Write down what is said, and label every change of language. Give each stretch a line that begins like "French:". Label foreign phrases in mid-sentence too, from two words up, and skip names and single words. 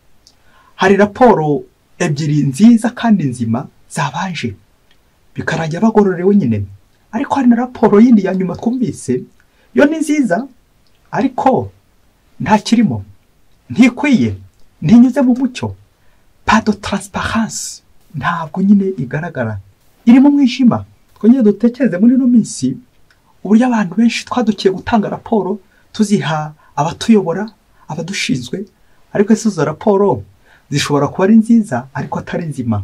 Kinyarwanda: Hari raporo ebyiri nziza kandi nzima zabanje bikarangira bagororewe nyine, ariko hari na raporo yindi ya nyuma twumvise, yo ni nziza ariko nta kirimo, ntikwiye, ntinyuze mu mucyo,
French: pas de transparence,
Kinyarwanda: ntabwo nyine igaragara, iri mu mwijima. Twongeye dutekereze muri ino minsi uburyo abantu benshi twadukiye gutanga raporo tuziha abatuyobora, abadushinzwe, ariko izo raporo zishobora kuba ari nziza ariko atari nzima.